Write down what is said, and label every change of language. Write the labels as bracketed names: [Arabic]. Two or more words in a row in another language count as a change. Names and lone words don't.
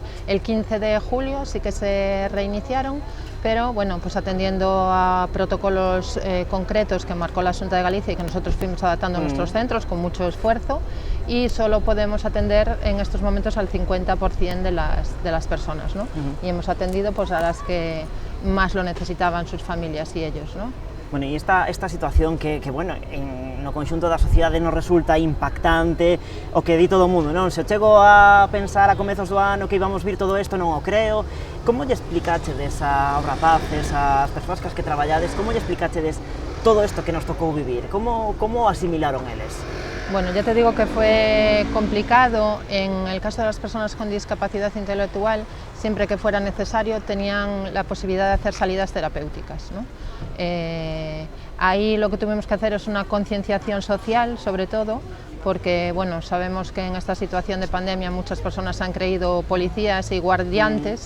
[Spanish] El 15 de julio sí que se reiniciaron, pero bueno, pues atendiendo a protocolos concretos que marcó la Xunta de Galicia y que nosotros fuimos adaptando a nuestros centros con mucho esfuerzo, y solo podemos atender en estos momentos al 50% de las personas, ¿no? Y hemos atendido pues a las que más lo necesitaban sus familias y ellos, ¿no? Bueno, [Galician] e esta situación que bueno, no conxunto da sociedade nos resulta impactante, o que di todo o mundo, non? Se chego a pensar a comezos do ano que íbamos vir todo isto, non o creo. Como lle explicachedes aos rapaces, ás persoas que traballades, como lle explicachedes todo isto que nos tocou vivir? Como asimilaron eles? [Spanish] Bueno, ya te digo que fue complicado. En el caso de las personas con discapacidad intelectual, siempre que fuera necesario, tenían la posibilidad de hacer salidas terapéuticas, ¿no? Ahí lo que tuvimos que hacer es una concienciación social, sobre todo, porque bueno, sabemos que en esta situación de pandemia muchas personas se han creído policías y guardiantes,